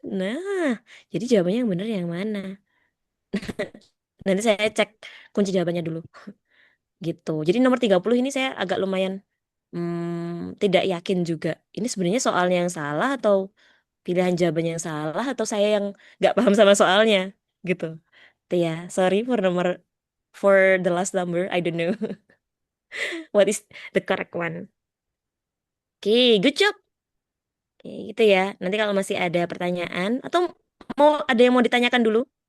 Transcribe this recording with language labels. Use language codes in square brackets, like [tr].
[id] Nah, jadi jawabannya yang benar yang mana? Nanti saya cek kunci jawabannya dulu. Gitu. Jadi nomor 30 ini saya agak lumayan tidak yakin juga. Ini sebenarnya soalnya yang salah atau pilihan jawabannya yang salah atau saya yang nggak paham sama soalnya gitu. Tuh ya, [en] sorry for the last number, I don't know what is the correct one. [id] Oke, good job. Oke, gitu ya. Nanti kalau masih ada pertanyaan atau ada yang mau ditanyakan dulu?